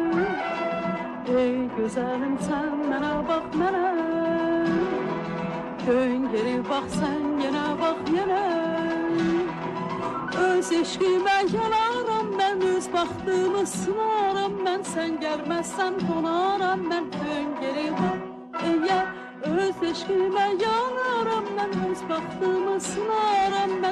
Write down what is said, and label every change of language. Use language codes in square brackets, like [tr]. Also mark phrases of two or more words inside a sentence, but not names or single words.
[tr] Ey güzelim sen bana bak bana bak sen [az] yenə bax yenə. Öz eşqimə yanaram mən, öz baxtımı sınaram mən. Sən gəlməzsən donaram mən, dön geri bax eğer. Öz eşqimə yanaram mən, öz baxtımı sınaram mən.